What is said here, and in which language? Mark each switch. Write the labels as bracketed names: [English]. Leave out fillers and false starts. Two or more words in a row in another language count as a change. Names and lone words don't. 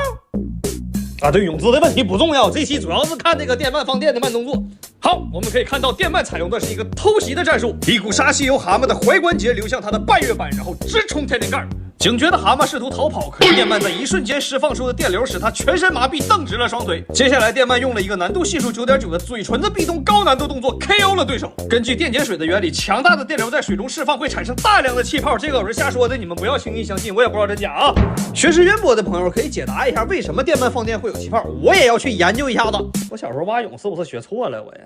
[Chinese] 啊，對，泳姿的問題不重要，這期主要是看那個電鳗放電的慢動作。好，我們可以看到電鳗採用的是一個偷襲的戰術，一股殺氣由蛤蟆的踝關節流向它的半月板，然後直衝天靈蓋。警覺的蛤蟆試圖逃跑，可是電鳗在一瞬間釋放出的電流使它全身麻痹，蹬直了雙腿。接下來電鳗用了一個難度係數9.9的嘴唇子壁咚高難度動作 KO 了對手。根據電解水的原理，強大的電流在水中釋放會產生大量的氣泡，這個我是瞎說的，你們不要輕易相信，我也不知道真假啊。學識淵博的朋友可以解答一下為什麼電鳗放電會有氣泡，我也要去研究一下子。我小時候蛙泳是不是學錯了我呀？